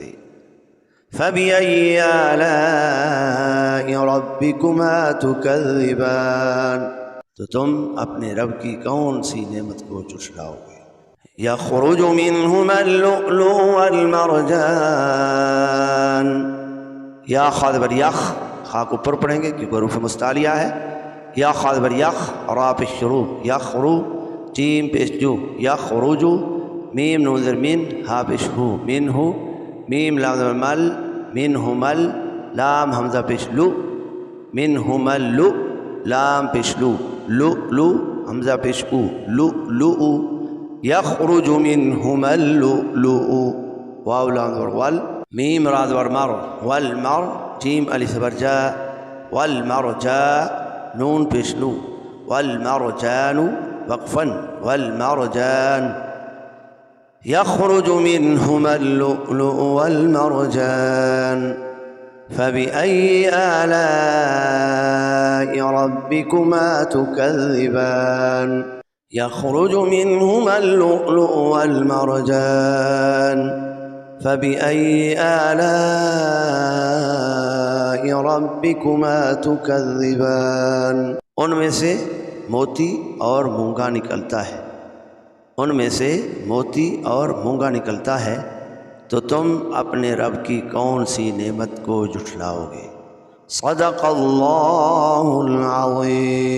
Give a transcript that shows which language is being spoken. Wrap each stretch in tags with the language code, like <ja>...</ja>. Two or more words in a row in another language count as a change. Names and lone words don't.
<ar>فبأي آلاء ربكما تكذبان،</ar> <ur>تو تم اپنے رب کی کون سی نعمت کو جھٹلاؤ گے؟</ur> <ar>یخرج منہما اللؤلؤ والمرجان،</ar> <ur>یا خا زبر یخ، خا کو پر پڑھیں گے کیونکہ حروف مستعلیہ ہے، یا خا زبر یخ، را پیش شروع، یخرو، جیم پیش جو، یخرجو، میم نون زیر مین ہا پیش ہو من ہو میم لام زبر مل من ہو مل لام حمزہ پیش لو من ہو مل لو لام پیش لو لو لو حمزہ پیش او لو لو</ur> <ar>یخرج منہما اللؤلؤ</ar> <ur>واو لام زبر ول میم را زبر مر والمر جیم الف زبر جا والمرجا نون پیش نو والمرجان وقفا والمرجان</ur> <ar>يخرج منهما اللؤلؤ والمرجان فبأي آلاء ربكما تكذبان يخرج منهما اللؤلؤ والمرجان فبأي آلاء ربكما</ar> <ur>تكذبان ان میں سے موتی اور مونگا نکلتا ہے ان میں سے موتی اور مونگا نکلتا ہے تو تم اپنے رب کی کون سی نعمت کو جھٹلاؤ گے</ur> <ar>صدق اللہ العظیم</ar>